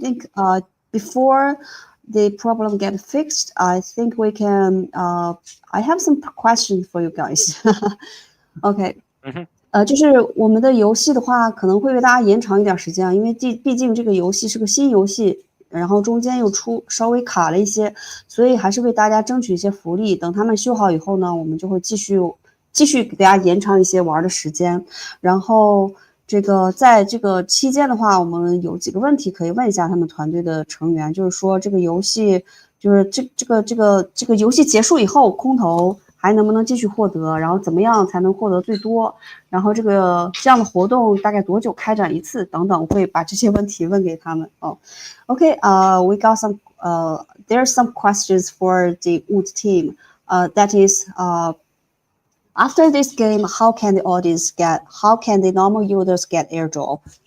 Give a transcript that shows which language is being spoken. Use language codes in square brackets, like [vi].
[en] think before the problem get fixed, I think we can. I have some questions for you guys. Okay. [zh] 就是我们的游戏的话，可能会为大家延长一点时间啊，因为毕竟这个游戏是个新游戏，然后中间又稍微卡了一些，所以还是为大家争取一些福利。等他们修好以后呢，我们就会继续给大家延长一些玩的时间。然后这个在这个期间的话，我们有几个问题可以问一下他们团队的成员，就是说这个游戏就是这个游戏结束以后，空投还能不能继续获得，然后怎么样才能获得最多，然后这样的活动大概多久开展一次等等，我会把这些问题问给他们。 [en] Okay, we got some there's some questions for the WUD team. That is after this game, how can the normal users get airdrop?